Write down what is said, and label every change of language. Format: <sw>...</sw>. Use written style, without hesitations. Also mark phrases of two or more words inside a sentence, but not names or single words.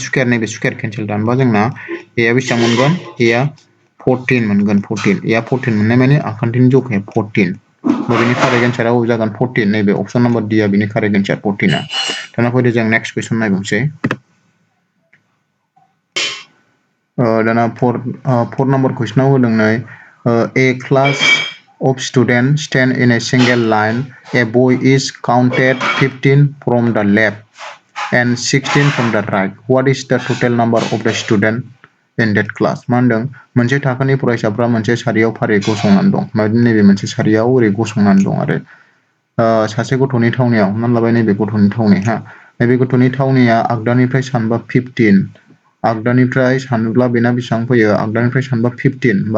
<brx>स्कुवेर नैबे स्कुवेर केन्सेल दानबा जोंना a आ बेसेबां मोनगोन a आ 14 मोनगोन 14 a आ 14 मोननाय माने आखान्थिनि जखाया 14 बेनि</brx> <en>correct answer</en> <brx>अबे जागोन 14 नैबे</brx> <en>option number D</en> <brx>आ बेनि</brx> <en>correct answer</en> <brx>14 आ दाना फैदो जों</brx> <en>next question</en> <brx>नायबावनोसै दाना फोर नाम्बार कुइसनाव होदों नै</brx> <en>a class of students stand in a single line. A boy is counted 15 from the left and 16 from the right. What is the total number of the student in that class?</en> <brx>मा होनदों मोनसे थाखोनि फरायसाफ्रा मोनसे सारियाव फारियै गसंनानै दं नैबे मोनसे सारियाव ओरै गसंनानै दं आरो सासे गथ'नि थावनियाव हमनानै लाबाय नैबे गथ'नि थावनि नैबे गथ'नि थावनिया आगदानिफ्राय सानबा 15 आगदानिफ्राय सानब्ला बेना बेसेबां फैयो आगदानिफ्राय सानबा 15 बा</brx>